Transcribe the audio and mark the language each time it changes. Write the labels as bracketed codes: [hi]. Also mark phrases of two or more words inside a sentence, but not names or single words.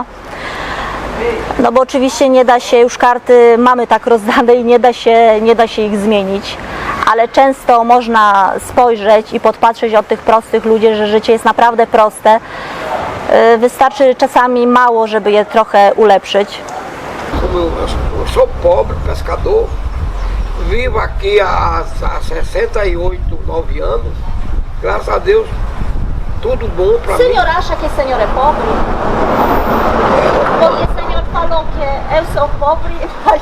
[pl] No bo oczywiście nie da się, już karty mamy tak rozdane i nie da się ich zmienić, ale często można spojrzeć i podpatrzeć od tych prostych ludzi, że życie jest naprawdę proste. Wystarczy czasami mało, żeby je trochę ulepszyć. [pt] Eu sou pobre, pescador, vivo aqui há 68, 9 anos. Graças a Deus, tudo bom para mim. O senhor acha que o senhor é pobre? Porque o senhor falou que eu sou pobre, mas